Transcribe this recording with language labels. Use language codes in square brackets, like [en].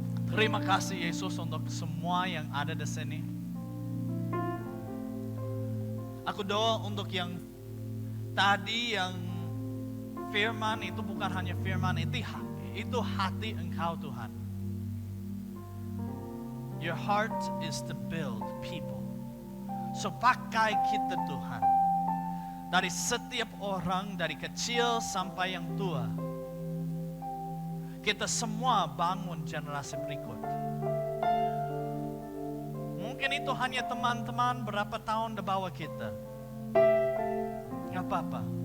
[id] Terima kasih Yesus untuk semua yang ada di sini. Aku doa untuk yang tadi yang firman itu bukan hanya firman, itu hati Engkau Tuhan. [en] Your heart is to build people. [id] So pakai kita Tuhan. Dari setiap orang, dari kecil sampai yang tua. Kita semua bangun generasi berikut. Mungkin itu hanya teman-teman berapa tahun di bawah kita. Gak apa-apa.